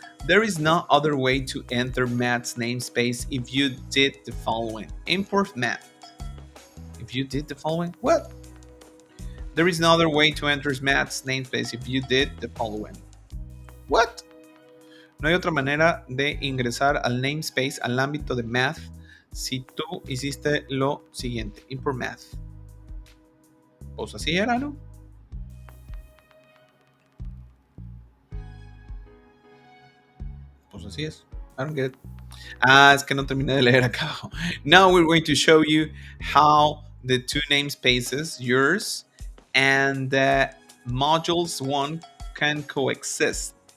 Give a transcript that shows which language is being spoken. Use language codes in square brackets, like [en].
[en] There is no other way to enter math's namespace if you did the following. Import math. If you did the following, what? There is no other way to enter math's namespace if you did the following. What? [es] No hay otra manera de ingresar al namespace, al ámbito de math, si tú hiciste lo siguiente. Import math. Pues así era, ¿no? Pues así es. [en] I don't get it. [es] Es que no terminé de leer acá. [en] Now we're going to show you how the two namespaces, yours and the modules one, can coexist.